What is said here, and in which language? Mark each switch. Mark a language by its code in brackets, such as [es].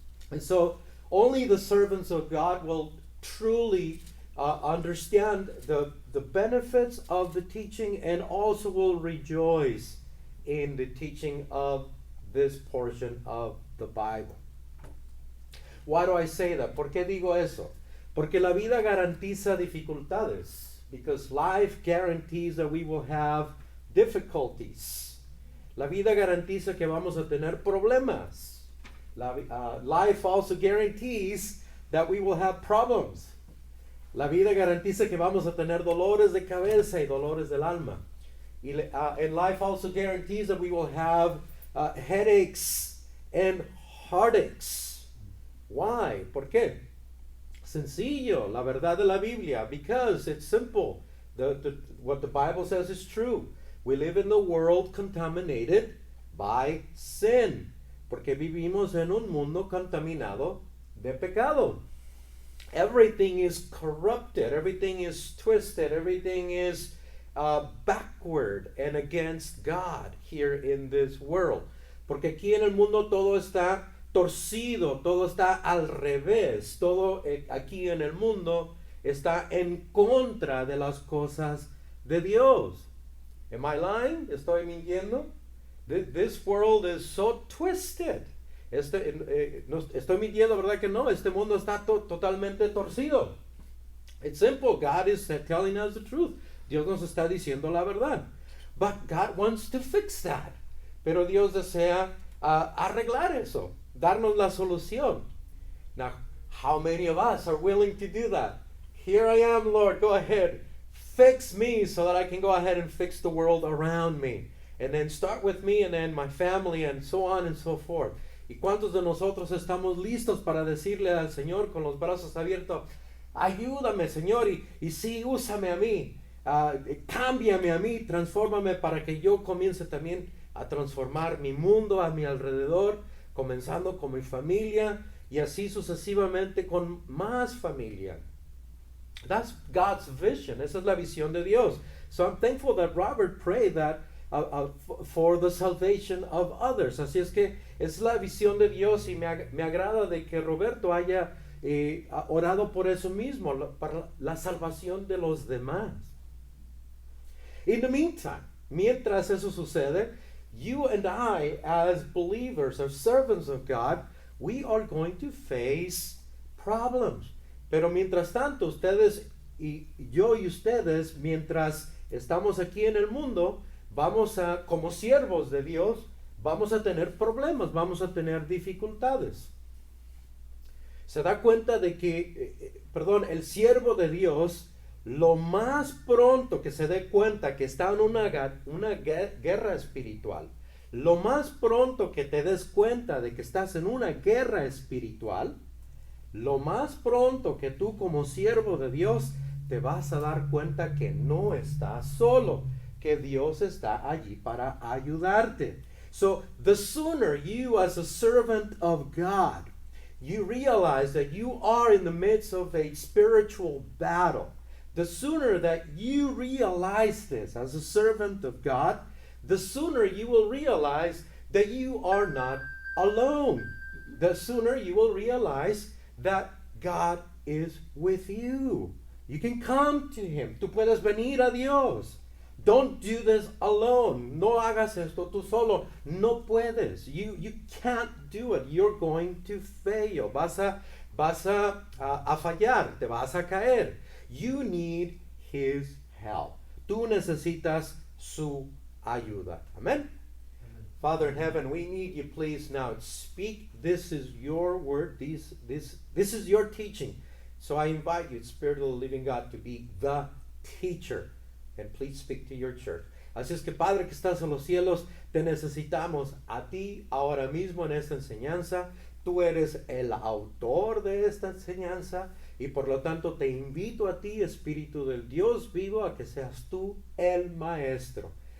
[en] And so only the servants of God will truly understand the benefits of the teaching and also will rejoice in the teaching of this portion of the Bible. Why do I say that? [es] ¿Por qué digo eso? Porque la vida garantiza dificultades. [en] Because life guarantees that we will have difficulties. [es] La vida garantiza que vamos a tener problemas. [en] Life also guarantees that we will have problems. [es] La vida garantiza que vamos a tener dolores de cabeza y dolores del alma. [en] And life also guarantees that we will have headaches and heartaches. Why? [es] ¿Por qué? Sencillo, la verdad de la Biblia. [en] Because it's simple. What the Bible says is true. We live in the world contaminated by sin. [es] Porque vivimos en un mundo contaminado de pecado. [en] Everything is corrupted. Everything is twisted. Everything is backward and against God here in this world. [es] Porque aquí en el mundo todo está torcido, todo está al revés, todo aquí en el mundo está en contra de las cosas de Dios. [en] Am I lying? [es] ¿Estoy mintiendo? [en] This world is so twisted. [es] No, estoy mintiendo, ¿verdad que no? Este mundo está totalmente torcido. [en] It's simple. God is telling us the truth. [es] Dios nos está diciendo la verdad. [en] But God wants to fix that. [es] Pero Dios desea arreglar eso. Darnos la solución. [en] Now, how many of us are willing to do that? Here I am, Lord, go ahead. Fix me so that I can go ahead and fix the world around me. And then start with me and then my family and so on and so forth. [es] ¿Y cuántos de nosotros estamos listos para decirle al Señor con los brazos abiertos, ayúdame, Señor, y sí, úsame a mí, cámbiame a mí, transfórmame para que yo comience también a transformar mi mundo a mi alrededor, comenzando con mi familia y así sucesivamente con más familia. [en] That's God's vision. [es] Esa es la visión de Dios. [en] So I'm thankful that Robert prayed that for the salvation of others. [es] Así es que es la visión de Dios y me agrada de que Roberto haya orado por eso mismo, para la salvación de los demás. [en] In the meantime, [es] mientras eso sucede, [en] you and I, as believers, as servants of God, we are going to face problems. [es] Pero mientras tanto, ustedes y yo y ustedes, mientras estamos aquí en el mundo, como siervos de Dios, vamos a tener problemas, vamos a tener dificultades. Se da cuenta de que, el siervo de Dios, lo más pronto que se dé cuenta que está en una guerra espiritual, lo más pronto que te des cuenta de que estás en una guerra espiritual, lo más pronto que tú como siervo de Dios te vas a dar cuenta que no estás solo, que Dios está allí para ayudarte. [en] So the sooner you as a servant of God, you realize that you are in the midst of a spiritual battle, the sooner that you realize this as a servant of God, the sooner you will realize that you are not alone. The sooner you will realize that God is with you. You can come to Him. [es] Tú puedes venir a Dios. [en] Don't do this alone. [es] No hagas esto tú solo. No puedes. [en] You can't do it. You're going to fail. [es] Vas a fallar. Te vas a caer. [en] You need His help. [es] Tú necesitas su ayuda. [en] Amen? Father in heaven, we need you, please, now. Speak. This is your word. This is your teaching. So I invite you, Spirit of the living God, to be the teacher. And please speak to your church. [es] Así es que, Padre que estás en los cielos, te necesitamos a ti ahora mismo en esta enseñanza. Tú eres el autor de esta enseñanza y por lo tanto te invito a ti, Espíritu del Dios vivo, a que seas tú el maestro.